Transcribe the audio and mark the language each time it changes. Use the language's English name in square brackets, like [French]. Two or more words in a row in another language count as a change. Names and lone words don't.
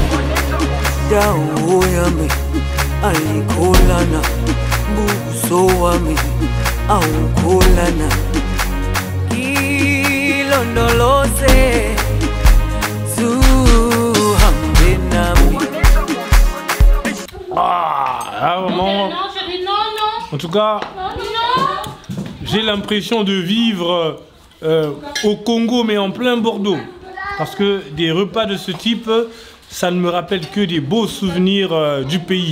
[Zulu] Dawo yami ayikholana buso wami awukholana ilondoloze zuhambe nami. [French] Vraiment. En tout cas, j'ai l'impression de vivre au Congo, mais en plein Bordeaux. Parce que des repas de ce type, ça ne me rappelle que des beaux souvenirs du pays.